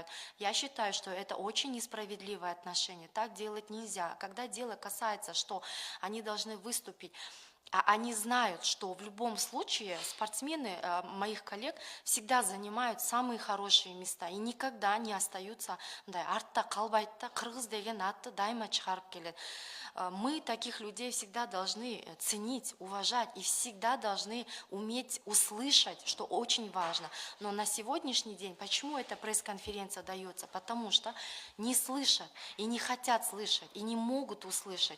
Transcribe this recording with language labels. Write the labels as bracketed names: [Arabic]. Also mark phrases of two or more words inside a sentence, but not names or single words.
[Russian] Я считаю, что это очень несправедливое отношение, так делать нельзя. Когда дело касается, что они должны выступить, а они знают, что в любом случае спортсмены моих коллег всегда занимают самые хорошие места и никогда не остаются [Kyrgyz] артта калбайт да, кыргыз деген атты дайыма чыгарып келет. [Russian] Мы таких людей всегда должны ценить, уважать и всегда должны уметь услышать, что очень важно. Но на сегодняшний день, почему эта пресс-конференция дается? Потому что не слышат и не хотят слышать, и не могут услышать.